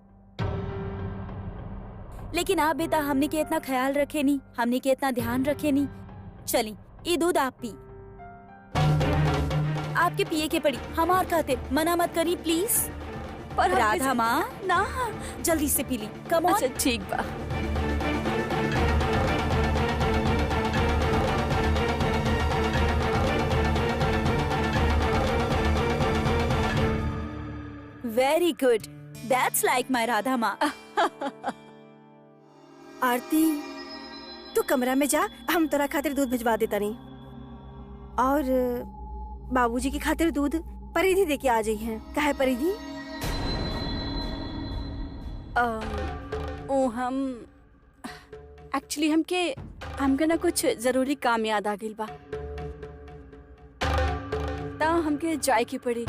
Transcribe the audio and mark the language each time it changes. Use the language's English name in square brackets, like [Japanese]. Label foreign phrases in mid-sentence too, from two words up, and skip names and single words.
[Bhojpuri] लेकिन आप बेटा हमने के इतना ख्याल रखे नी, हमने के इतना ध्यान रखे नी। चली ये दूध आप पी, आपके पिए के पड़ी, हमार खातिर मना मत करी प्लीज। पर राधा माँ ना, जल्दी से पी ली, [English] come on. [Bhojpuri] अच्छा ठीक बा। [English] very good, that's like my राधा माँ। [Bhojpuri] आरती तू कमरा में जा, हम तेरा खातिर दूध भिजवा देता नहीं। और बाबूजी की खातिर दूध परिधि दे के आ जाई हैं। कहे परिधि? ओ हम एक्चुअली हमके ना कुछ जरूरी काम याद आ गइल बा, ता हमके जाए की पड़ी।